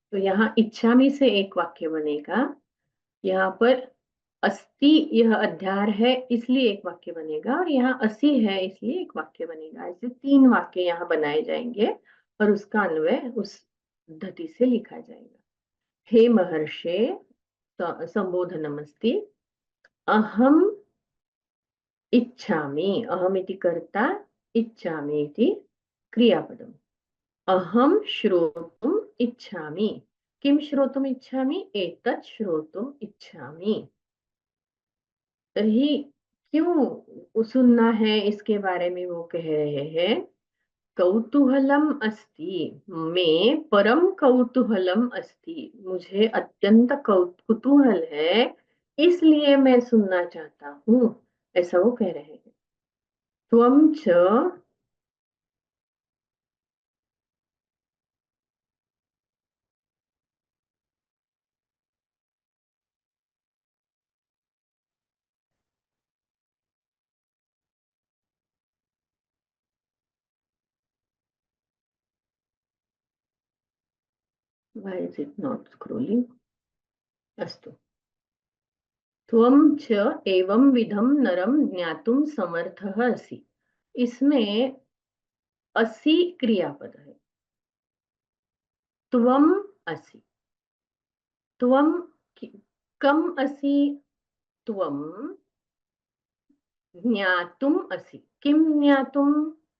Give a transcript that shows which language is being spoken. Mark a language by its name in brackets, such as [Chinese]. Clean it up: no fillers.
[Hindi] तो यहाँ इच्छामि से एक वाक्य बनेगा, यहाँ पर अस्ति यह अध्यार है इसलिए एक वाक्य बनेगा, और यहाँ असि है इसलिए एक वाक्य बनेगा। ऐसे तीन वाक्य यहाँ बनाए जाएंगे, और उसका अन्वय उस पद्धति से लिखा जाएगा। [Sanskrit] हे महर्षे संबोधनमस्ति, अहम इच्छामि, अहम इति कर्ता, इच्छामि इति क्रियापदम्। अहम श्रोतुम् इच्छामि, किम श्रोतुम् इच्छामि? एतत् श्रोतुम् इच्छामि। [Hindi] तर्हि क्यों सुनना है इसके बारे में वो कह रहे हैं। [Sanskrit] कौतूहलम अस्ति, में परम कौतूहलम अस्ति, [Hindi] मुझे अत्यंत कुतूहल है, इसलिए मैं सुनना चाहता हूँ, ऐसा वो कह रहे हैं। [Sanskrit] त्वं च, [English] why is it not scrolling? [Sanskrit] अस्तु, त्वं च एवं विधम नरम ज्ञातुम समर्थः असि, [Hindi] इसमें असि क्रियापद है। [Sanskrit] त्वम असि, त्वम कम असि, त्वम ज्ञातुम असि, किम ज्ञातुम?